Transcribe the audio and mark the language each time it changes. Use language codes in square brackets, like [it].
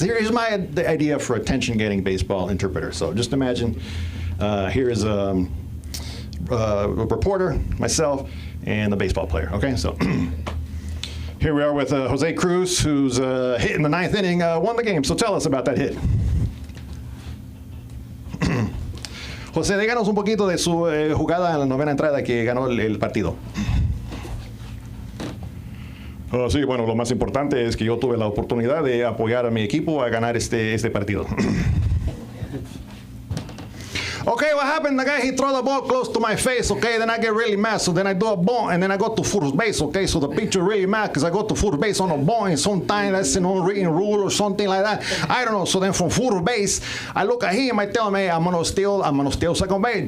[en] Here's the idea for attention-getting baseball interpreter. So just imagine here is a reporter, myself, and the baseball player. Okay, so. Here we are with Jose Cruz, who's hit in the ninth inning, won the game. So tell us about that hit. [es] José, díganos un poquito de su jugada en la novena entrada que ganó el partido. Sí, bueno, lo más importante es que yo tuve la oportunidad de apoyar a mi equipo a ganar este partido. [en] Okay, what happened? The guy, he throw the ball close to my face, okay? Then I get really mad, so then I do a bunt, and then I go to first base, okay? So the pitcher really mad because I go to first base on a bunt, and sometimes that's an unwritten rule or something like that. I don't know. So then from first base, I look at him, I tell him, hey, I'm gonna steal second base.